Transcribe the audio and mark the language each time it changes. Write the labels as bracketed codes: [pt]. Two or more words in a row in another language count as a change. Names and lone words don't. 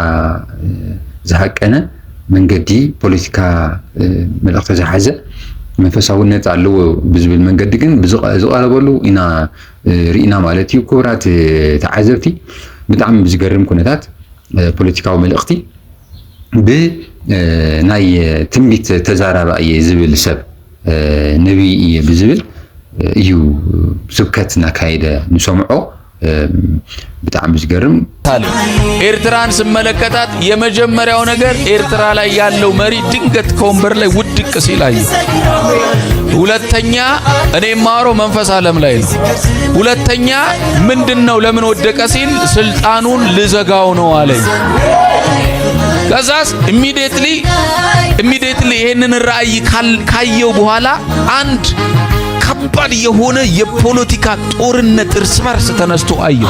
[ti] ዝሃቀነ መንገዲ ፖለቲካ መልእኽቲ ዝሓዘ መንፈሳውነት አለው ብዝብል መንገዲ ግን ዝቀረበሉ ኢና ሪኢና ማለት እዩ። ክቡራት ተዓዘብቲ ብጣዕሚ ዝገርም ኩነታት ፖለቲካዊ መልእኽቲ ብናይ ትንቢት ተዛራባ እየ ዝብል ሰብ ነቢይ እየ ብዝብል እዩ ስብከት እናካየደ ንሰምዖ በጣም ዝገርም [am] ኤርትራን ስመለከታት የመጀመሪያው ነገር ኤርትራ ላይ ያለው መሪ ድንገት ከወንበር ላይ ውድቅ ሲል አየሁ። ሁለተኛ እኔ ማሮ መንፈስ ዓለም ላይ ነው። ሁለተኛ ምንድነው ለምን ወደቀ ሲል ስልጣኑን ልዘጋው ነው አለኝ። ከዛስ ኢሚዲየትሊ ይሄንን ራእይ ካየው በኋላ አንድ ከባድ የሆነ የፖለቲካ ጦርነት እርስ በርስ ተነስቶ አየሁ።